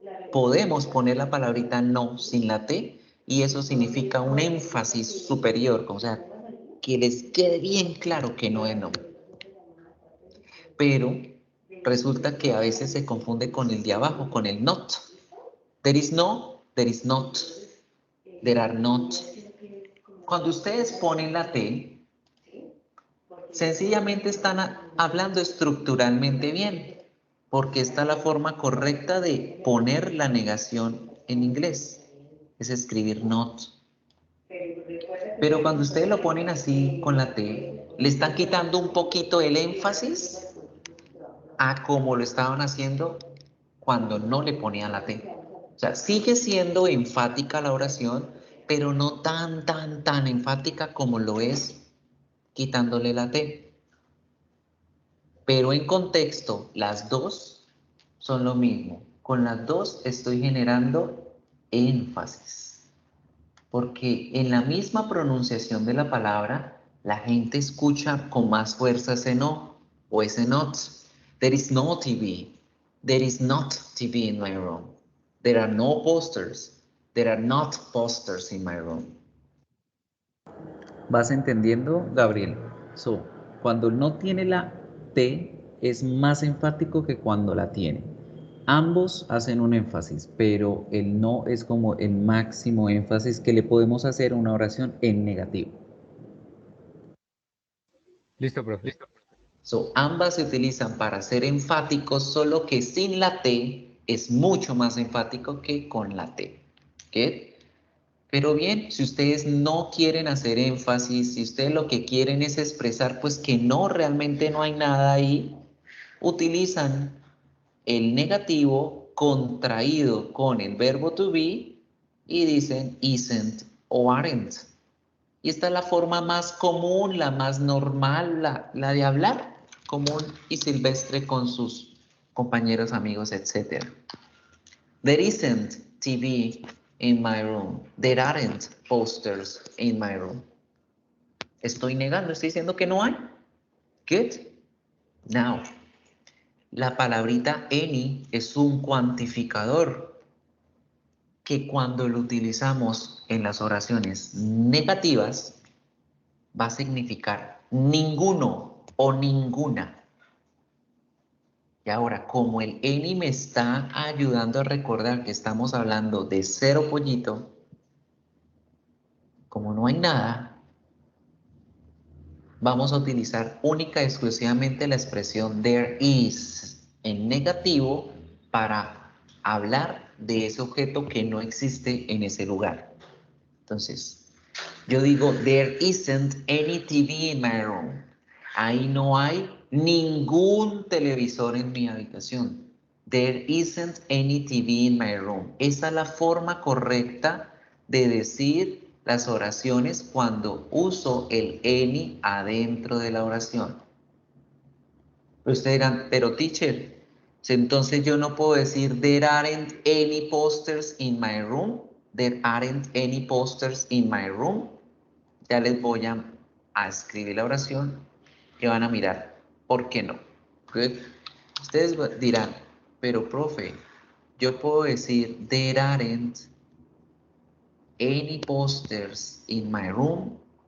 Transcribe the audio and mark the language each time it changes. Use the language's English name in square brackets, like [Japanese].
[Spanish] Podemos poner la palabrita no sin la T y eso significa un énfasis superior, o sea, que les quede bien claro que no es no. Pero resulta que a veces se confunde con el de abajo, con el not. [English] There is no, there is not, there are not. [Spanish] Cuando ustedes ponen la T, sencillamente están hablando estructuralmente bien, porque esta es la forma correcta de poner la negación en inglés, es escribir not. Pero cuando ustedes lo ponen así con la T, le están quitando un poquito el énfasis a como lo estaban haciendo cuando no le ponían la T. O sea, sigue siendo enfática la oración, pero no tan enfática como lo es quitándole la T. Pero en contexto, las dos son lo mismo. Con las dos estoy generando énfasis. Porque en la misma pronunciación de la palabra, la gente escucha con más fuerza ese no o ese not. [English] There is no TV. There is not TV in my room. There are no posters. There are not posters in my room. [Spanish] ¿Vas entendiendo, Gabriel? So, cuando no tiene la T, es más enfático que cuando la tiene. Ambos hacen un énfasis, pero el no es como el máximo énfasis que le podemos hacer a una oración en negativo. Listo, profe. So, ambas se utilizan para ser enfáticos, solo que sin la T es mucho más enfático que con la T. ¿Qué? Pero bien, si ustedes no quieren hacer énfasis, si ustedes lo que quieren es expresar pues que no, realmente no hay nada ahí, utilizan el negativo contraído con el verbo to be y dicen isn't o aren't. Y esta es la forma más común, la más normal, la de hablar común y silvestre con sus compañeros, amigos, etc. [English] There isn't TV in my room. There aren't posters in my room. [Spanish] Estoy negando, estoy diciendo que no hay. Good. Now, la palabrita any es un cuantificador que cuando lo utilizamos en las oraciones negativas va a significar ninguno o ninguna. Y ahora, como el any me está ayudando a recordar que estamos hablando de cero pollito, como no hay nada, vamos a utilizar única y exclusivamente la expresión there is en negativo para hablar de ese objeto que no existe en ese lugar. Entonces, yo digo, [English] there isn't any TV in my room. [Spanish] Ahí no hay ningún televisor en mi habitación. [English] There isn't any TV in my room. [Spanish] Esa es la forma correcta de decir las oraciones cuando uso el any adentro de la oración. Ustedes dirán, pero teacher, entonces yo no puedo decir [English] there aren't any posters in my room. There aren't any posters in my room. [Spanish] Ya les voy a escribir la oración y van a mirar por qué no. Good. Ustedes dirán, pero profe, yo puedo decir [English] there aren't any posters in my room.